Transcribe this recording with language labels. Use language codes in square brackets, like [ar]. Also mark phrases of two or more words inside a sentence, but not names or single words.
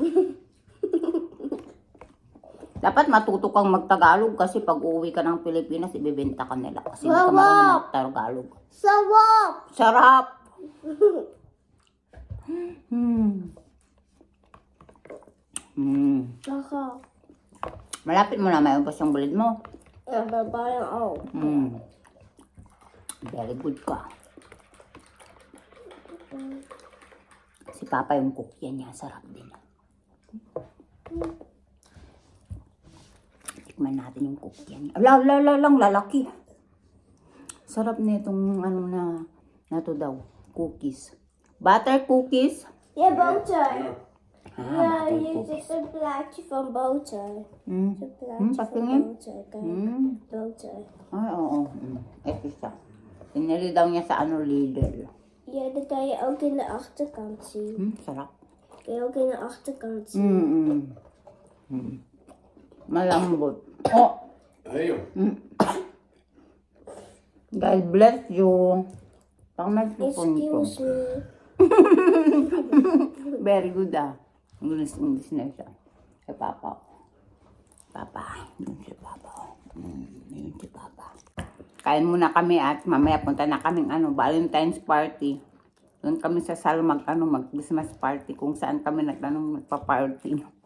[tl] Dapat matuto kang magtagalog kasi pag uwi ka ng Pilipinas, ibibenta ka nila kasi hindi ka marunong magtagalog. Sarap! Sarap! Sarap. Malapit mo na may ubos yung bulit mo. [nl] Ja, babae ook. [en] Very good [tl] ka. Si Papa yung cookya niya, sarap din. Tikman natin yung cookya niya. Lang, lalaki. Sarap na itong na to daw, cookies. [en] Butter cookies. [nl] Ja, boter. Ja, butter hier cookies. is een plaatje van boter. Een plaatje van [tl] Patingin. [nl] boter. Kijk, boter. [tl] Ay, oo. Ito siya. Pinili daw niya sa Lidl. [nl] Ja, dat kan je ook in de achterkant zien. [tl] Sarap. [nl] Kan je ook in de achterkant zien. [tl] Malambot. Oh, [nl] Hey joh. [en] God bless you. [tl] Pang nagpupon ko. [en] Excuse me. Very good English [tl] na siya. Si Papa. Papa. Yun si Papa. Yun si Papa. Kain muna kami at mamaya punta na kaming [en] Valentine's party. [tl] Doon kami sa Sal mag [en] Christmas party [tl] kung saan kami nagpa-party.